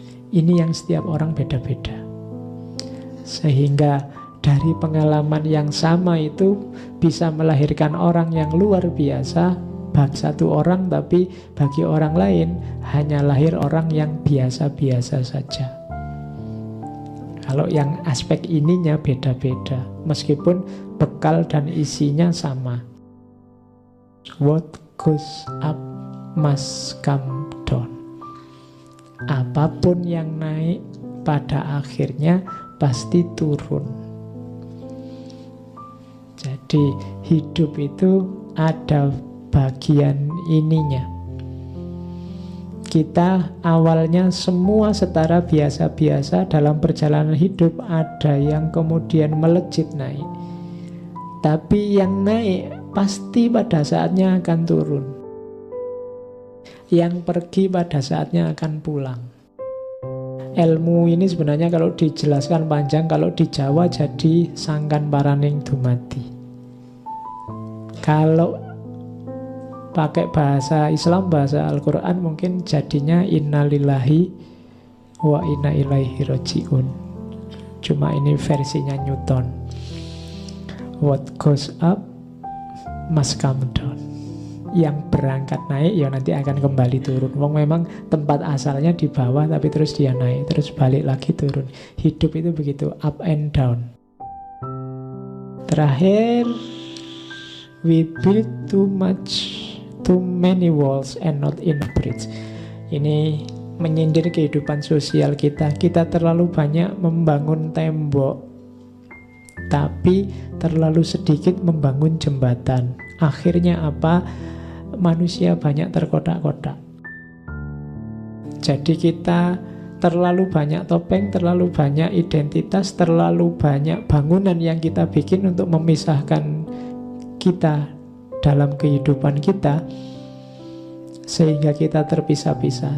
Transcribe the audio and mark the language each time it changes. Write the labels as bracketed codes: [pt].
[id] Ini yang setiap orang beda-beda. Sehingga dari pengalaman yang sama itu bisa melahirkan orang yang luar biasa, bagi satu orang, tapi bagi orang lain hanya lahir orang yang biasa-biasa saja. Kalau yang aspek ininya beda-beda, meskipun bekal dan isinya sama. [en] What goes up must come down. [id] Apapun yang naik pada akhirnya pasti turun. Jadi hidup itu ada bagian ininya. Kita awalnya semua setara biasa-biasa, dalam perjalanan hidup ada yang kemudian melejit naik. Tapi yang naik pasti pada saatnya akan turun. Yang pergi pada saatnya akan pulang. Ilmu ini sebenarnya kalau dijelaskan panjang, kalau di Jawa jadi [jv] sangkan paraning dumadi. [id] Kalau pakai bahasa Islam, bahasa Al-Quran, mungkin jadinya [ar] innalillahi wa inna ilaihi raji'un. [id] Cuma ini versinya Newton. [en] What goes up must come down. [id] Yang berangkat naik ya nanti akan kembali turun. Memang tempat asalnya di bawah, tapi terus dia naik, terus balik lagi turun. Hidup itu begitu, [en] up and down. Terakhir, we build too many walls and not enough bridge. [id] Ini menyindir kehidupan sosial kita. Kita terlalu banyak membangun tembok, tapi terlalu sedikit membangun jembatan. Akhirnya apa? Manusia banyak terkotak-kotak. Jadi kita terlalu banyak topeng, terlalu banyak identitas, terlalu banyak bangunan yang kita bikin untuk memisahkan kita dalam kehidupan kita, sehingga kita terpisah-pisah.